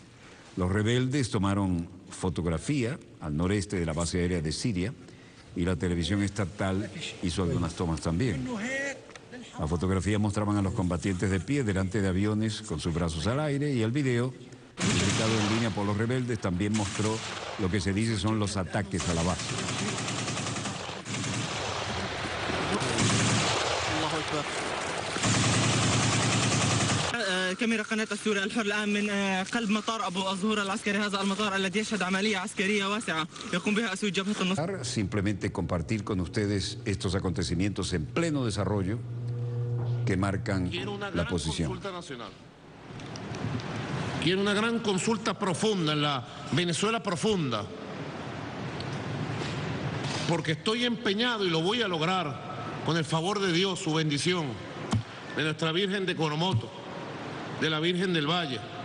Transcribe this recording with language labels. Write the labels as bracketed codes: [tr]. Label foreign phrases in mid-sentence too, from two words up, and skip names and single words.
[es] Los rebeldes tomaron fotografía al noreste de la base aérea de Siria y la televisión estatal hizo algunas tomas también. La fotografía mostraban a los combatientes de pie delante de aviones con sus brazos al aire, y el video, publicado en línea por los rebeldes, también mostró lo que se dice son los ataques a la base. [ar] كاميرا قناة السوري الحر الآن من قلب مطار أبو الزهور العسكري. هذا المطار الذي يشهد عملية عسكرية واسعة يقوم بها أسود جبهة النصر. [es] Simplemente compartir con ustedes estos acontecimientos en pleno desarrollo que marcan la posición. Quiero una gran consulta profunda en la Venezuela profunda, porque estoy empeñado y lo voy a lograr con el favor de Dios, su bendición, de nuestra Virgen de Coromoto, de la Virgen del Valle,